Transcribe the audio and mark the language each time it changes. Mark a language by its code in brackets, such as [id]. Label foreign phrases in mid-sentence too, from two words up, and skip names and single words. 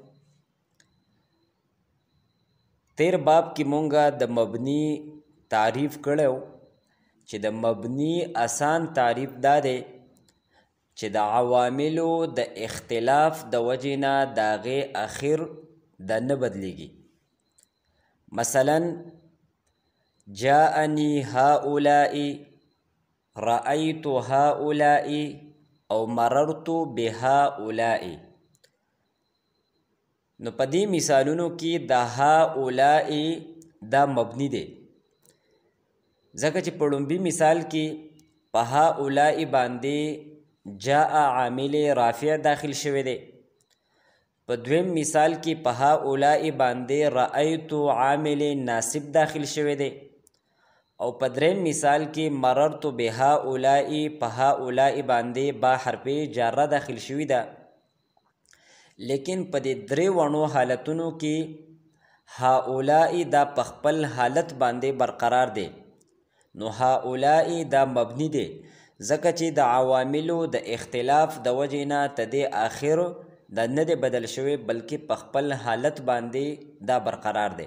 [ps] تیر باب کې مونږه د مبني تعریف کړو چې د مبني آسان تعریف دا دی چې د عواملو د اختلاف د وجې نه د هغې اخر دا نه بدلیږي. [ar] مثلا جاءني هؤلاء، رأيت هؤلاء او مررت بهؤلاء. [ps] نو په دې مثالونو کې د هؤلاء دا مبني دی ځکه چې په لومبي مثال کې په هؤلاء باندې جاء عامل رافع داخل شوی دی. په دویم مثال کې په هؤلاء باندې رأيت عامل ناصب داخل شوی دی او په دریم مثال کې [ar] مررت بهؤلاء [ps] په هؤلاء باندې با حرف جاره داخل شوی ده. لیکن په دې درې وړو حالتونو کې هؤلاء دا په خپل حالت باندې برقرار دی. نو هؤلاء دا مبني دی ځکه چې د عواملو د اختلاف د وجې نه تدې آخر دا نه دی بدل شوی بلکې په خپل حالت باندې دا برقرار دی.